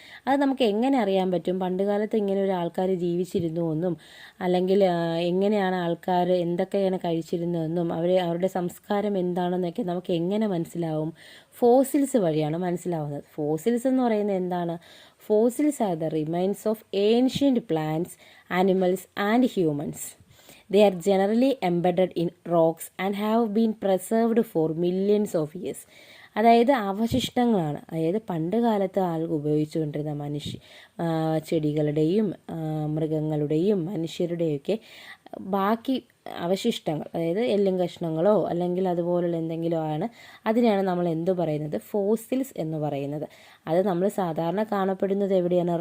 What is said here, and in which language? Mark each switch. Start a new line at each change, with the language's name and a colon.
Malayalam: അത് നമുക്ക് എങ്ങനെ അറിയാൻ പറ്റും? പണ്ട് കാലത്ത് ഇങ്ങനെ ഒരു ആൾക്കാർ ജീവിച്ചിരുന്നുവെന്നും അല്ലെങ്കിൽ എങ്ങനെയാണ് ആൾക്കാർ എന്തൊക്കെയാണ് കഴിച്ചിരുന്നതെന്നും അവരുടെ സംസ്കാരം എന്താണെന്നൊക്കെ നമുക്ക് എങ്ങനെ മനസ്സിലാവും? ഫോസിൽസ് വഴിയാണ് മനസ്സിലാവുന്നത്. ഫോസിൽസ് എന്ന് പറയുന്നത് എന്താണ്?
English: Fossils are the remains of ancient plants, animals and humans. They are generally embedded in rocks and have been preserved for millions of years.
Malayalam: അതായത് അവശിഷ്ടങ്ങളാണ്. അതായത് പണ്ട് കാലത്ത് ആളുകൾ ഉപയോഗിച്ചുകൊണ്ടിരുന്ന ചെടികളുടെയും മൃഗങ്ങളുടെയും മനുഷ്യരുടെയൊക്കെ ബാക്കി അവശിഷ്ടങ്ങൾ, അതായത് എല്ലും കഷ്ണങ്ങളോ അല്ലെങ്കിൽ അതുപോലുള്ള എന്തെങ്കിലും ആണ്, അതിനെയാണ് നമ്മൾ എന്തു പറയുന്നത്? ഫോസിൽസ് എന്ന് പറയുന്നത്. അത് നമ്മൾ സാധാരണ കാണപ്പെടുന്നത് എവിടെയാണ്?